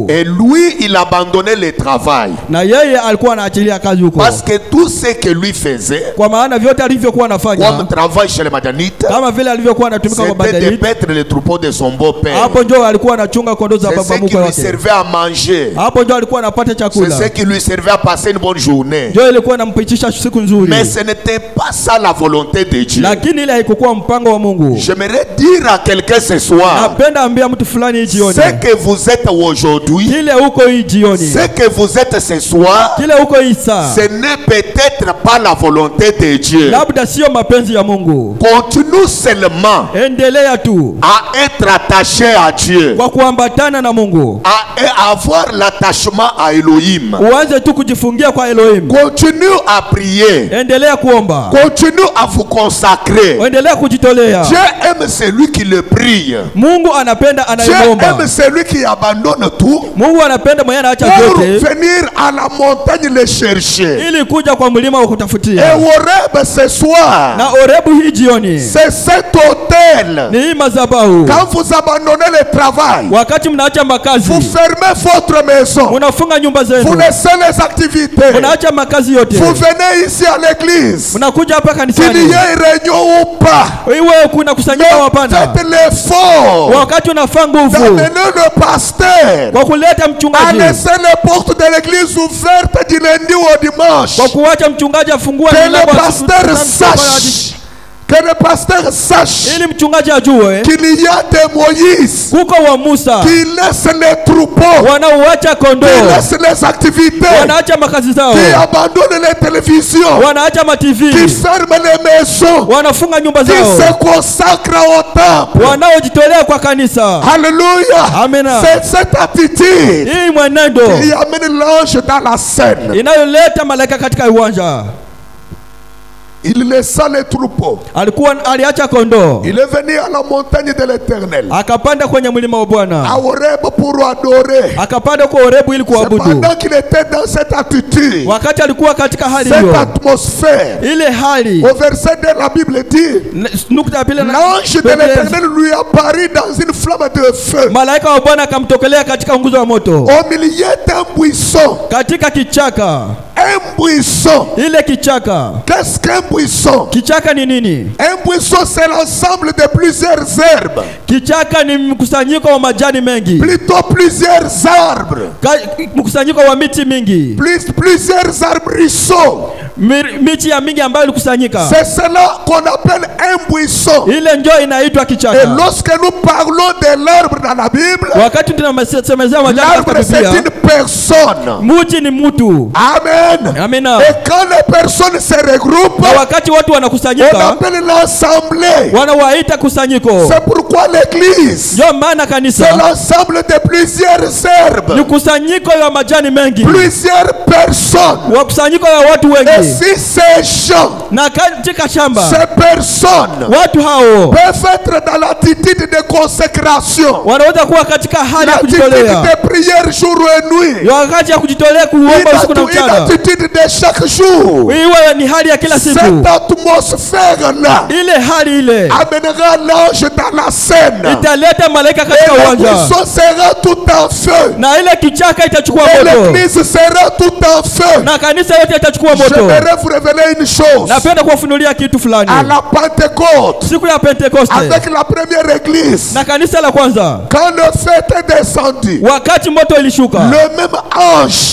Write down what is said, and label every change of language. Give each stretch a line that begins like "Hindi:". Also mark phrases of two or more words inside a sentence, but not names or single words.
French: Et lui, il abandonnait le travail.
Swahili: Na yeye alikuwa anaachilia kazi huko.
French: Parce que tout ce que lui faisait,
Swahili: Kwa maana vyote alivyokuwa anafanya,
French: comme travail chez les Madianites,
Swahili: kama vile alivyokuwa anatumika kwa
French: c'était de
Swahili: Madianite,
French: paître les troupeaux de son beau-père.
Swahili: hapo ndio alikuwa anachunga kondoo za
French: C'est
Swahili: baba
French: ce qui
Swahili: mkwe
French: lui
Swahili: wake.
French: servait à manger.
Swahili: Hapo ndio alikuwa anapata
French: C'est
Swahili: chakula.
French: ce qui lui servait à passer une bonne journée.
Swahili: Ndio ilikuwa inampitisha siku nzuri.
French: Mais ce n'était pas ça la volonté de Dieu.
Swahili: Lakini ile haikuwa mpango wa Mungu.
French: J'aimerais dire à quelqu'un ce soir,
Swahili: Napenda ambia mtu fulani hii jioni,
French: ce que vous êtes aujourd'hui,
Swahili: kile uko hii jioni,
French: ce que vous êtes ce soir,
Swahili: kile uko hii saa,
French: ce n'est peut-être pas la volonté de Dieu.
Swahili: labda sio mapenzi ya Mungu.
French: Continue seulement
Swahili: Endelea tu
French: à être attaché à Dieu,
Swahili: kwa kuambatana na Mungu.
French: à avoir l'attachement à Elohim.
Swahili: Uanze tu kujifungia kwa Elohim.
French: Continue à prier.
Swahili: Endelea kuomba.
French: Continue à vous consacrer.
Swahili: Endelea kujitolea.
French: Dieu aime celui qui le prie.
Swahili: Mungu anapenda
French: Dieu
Swahili: anayeomba.
French: aime celui qui abandonne tout
Swahili: Mungu anapenda mwenye anaacha
French: pour
Swahili: vyote
French: venir à la montagne le chercher.
Swahili: ili kuja kwa mlima wa
French: Et
Swahili: kutafutia.
French: Horeb ce soir,
Swahili: Na Horebu hii jioni
French: c'est cet hôtel.
Swahili: ni hii madhabahu.
French: Quand vous abandonnez le travail,
Swahili: Wakati mnaacha makazi,
French: vous fermez votre maison,
Swahili: mnafunga nyumba
French: vous
Swahili: zenu,
French: laissez les activités,
Swahili: mnaacha makazi yote,
French: vous venez ici à l'église,
Swahili: mnakuja hapa
French: qu'il y
Swahili: kanisani,
French: ait réunion ou pas,
Swahili: iwe kuna kusanyika
French: mais
Swahili: wapana,
French: faites l'effort
Swahili: wakati unafaa nguvu
French: d'amener le pasteur
Swahili: kwa kuleta
French: à
Swahili: mchungaji,
French: laisser les portes de l'église ouvertes du lundi au dimanche.
Swahili: kwa kuacha mchungaji afungue
French: Que le
Swahili: milango ya siku
French: pasteur
Swahili: tano
French: sache, que le pasteur sache
Swahili: ili mchungaji ajue
French: qu'il y a des Moïse
Swahili: kuko wa Musa
French: qui laissent les troupeaux,
Swahili: wanaoacha
French: qui
Swahili: kondoo,
French: laissent les activités,
Swahili: wanaacha makazi zao,
French: qui abandonnent les télévisions,
Swahili: wanaacha
French: qui
Swahili: mativi,
French: ferment les maisons,
Swahili: wanafunga nyumba
French: qui
Swahili: zao,
French: se consacrent au temple.
Swahili: wanaojitolea kwa kanisa.
French: Alléluia.
Swahili: Amen.
French: C'est cette attitude
Swahili: Hii mwenendo
French: qui amène l'ange dans la scène.
Swahili: inayoleta malaika katika uwanja.
French: Il laissa les troupeaux.
Swahili: Aliacha kondoo,
French: Il est venu à la montagne de l'Éternel,
Swahili: akapanda kwenye mlima wa Bwana,
French: à Horeb pour adorer.
Swahili: akapanda kwa Horebu ili
French: C'est
Swahili: kuabudu.
French: pendant qu'il était dans cette attitude,
Swahili: Wakati alikuwa katika hali
French: cette
Swahili: hiyo,
French: atmosphère,
Swahili: ile hali,
French: au verset 2, la Bible dit,
Swahili: nukta ya pili,
French: l'ange de l'Éternel lui apparut dans une flamme de feu,
Swahili: malaika wa Bwana akamtokelea katika nguzo ya moto,
French: au milieu d'un buisson.
Swahili: katika kichaka.
French: Un buisson.
Swahili: Ile kichaka,
French: Qu'est-ce qu'un buisson?
Swahili: kichaka ni nini?
French: Un buisson, c'est l'ensemble de plusieurs herbes,
Swahili: Kichaka ni mkusanyiko wa majani mengi,
French: plutôt plusieurs arbres,
Swahili: mkusanyiko wa miti mingi,
French: plusieurs arbrisseaux.
Swahili: miti ya mingi ambayo ilikusanyika.
French: C'est cela qu'on appelle un buisson.
Swahili: Ile ndio inaitwa
French: Et
Swahili: kichaka.
French: lorsque nous parlons de l'arbre dans la Bible,
Swahili: Wakati tunasemezea majani
French: l'arbre
Swahili: katika
French: c'est
Swahili: Biblia,
French: une personne.
Swahili: mti ni mtu.
French: Amen.
Swahili: Amina.
French: Et quand les personnes se regroupent,
Swahili: Na wakati watu
French: on
Swahili: wanakusanyika,
French: appelle l'assemblée.
Swahili: wanawaita kusanyiko.
French: C'est pourquoi l'église,
Swahili: Ndio maana
French: c'est
Swahili: kanisa
French: l'ensemble de plusieurs
Swahili: ni
French: herbes,
Swahili: kusanyiko ya majani mengi,
French: plusieurs personnes.
Swahili: wakusanyiko ya watu
French: Et
Swahili: wengi.
French: si ces gens,
Swahili: Na katika shamba
French: ces personnes
Swahili: watu hao
French: peuvent être dans l'attitude de consécration,
Swahili: wanaweza kuwa katika hali ya
French: l'attitude
Swahili: kujitolea,
French: de prière jour et nuit,
Swahili: wakati ya kujitolea kuomba usiku na
French: une
Swahili: mchana,
French: attitude de chaque jour.
Swahili: iwe ni hali ya kila siku.
French: Cette atmosphère-là
Swahili: Ile hali ile
French: amènera l'ange dans la scène.
Swahili: italeta malaika
French: Et
Swahili: katika
French: le
Swahili: uwanja,
French: buisson sera tout en feu.
Swahili: na ile kichaka itachukua
French: Et
Swahili: moto,
French: l'église sera tout en feu.
Swahili: na kanisa yote itachukua
French: Je
Swahili: moto.
French: me J'aimerais vous révéler une chose.
Swahili: Napenda kuwafunulia kitu fulani.
French: À la Pentecôte,
Swahili: Siku ya Pentekoste,
French: avec la première église,
Swahili: na kanisa la kwanza,
French: quand le feu était descendu,
Swahili: wakati moto ilishuka,
French: le même ange,